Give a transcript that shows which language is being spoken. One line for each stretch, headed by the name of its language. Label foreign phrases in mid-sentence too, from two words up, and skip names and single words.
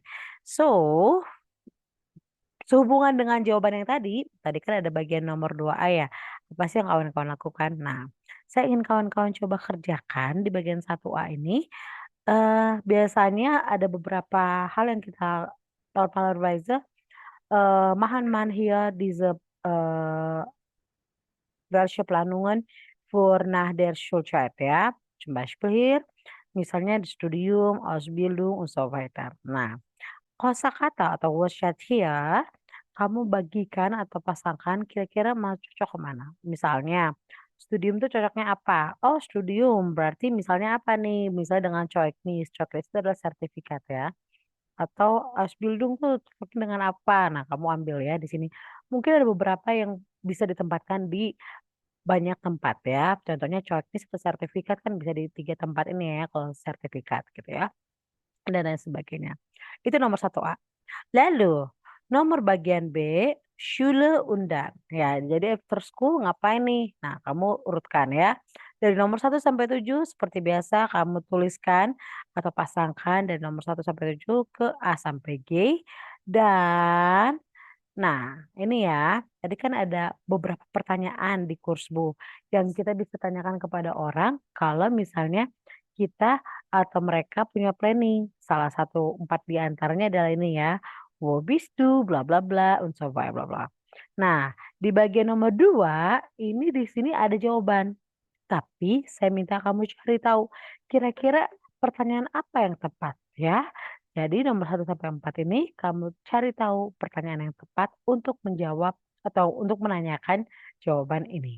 Indonesian: So, sehubungan dengan jawaban yang tadi kan ada bagian nomor 2A ya. Apa sih yang kawan-kawan lakukan? Nah, saya ingin kawan-kawan coba kerjakan di bagian 1A ini. Biasanya ada beberapa hal yang kita
German: normalerweise machen man hier diese welche Planungen für nach der Schulzeit ya. Zum Beispiel hier,
Indonesian: misalnya di Studium, Ausbildung,
German: und so weiter.
Indonesian: Nah, kosakata atau wordchat here, kamu bagikan atau pasangkan kira-kira mau cocok kemana. Misalnya, studium tuh cocoknya apa? Oh, studium berarti misalnya apa nih? Misalnya dengan Zeugnis. Zeugnis itu adalah sertifikat ya. Atau Ausbildung tuh cocoknya dengan apa? Nah, kamu ambil ya di sini. Mungkin ada beberapa yang bisa ditempatkan di banyak tempat ya. Contohnya Zeugnis atau sertifikat kan bisa di 3 tempat ini ya kalau sertifikat gitu ya. Dan lain sebagainya. Itu nomor 1A. Lalu nomor bagian B, Schule Undan. Ya, jadi
English: after school
Indonesian: ngapain nih? Nah, kamu urutkan ya. Dari nomor 1 sampai 7 seperti biasa kamu tuliskan atau pasangkan dari nomor 1 sampai 7 ke A sampai G. Dan nah, ini ya, tadi kan ada beberapa pertanyaan di kursbu yang kita bisa tanyakan kepada orang kalau misalnya kita atau mereka punya planning. Salah satu 4 di antaranya adalah ini ya.
German: Wo bist du, bla bla bla, und so weiter, bla bla.
Indonesian: Nah, di bagian nomor 2, ini di sini ada jawaban. Tapi saya minta kamu cari tahu kira-kira pertanyaan apa yang tepat ya. Jadi nomor 1 sampai 4 ini kamu cari tahu pertanyaan yang tepat untuk menjawab atau untuk menanyakan jawaban ini.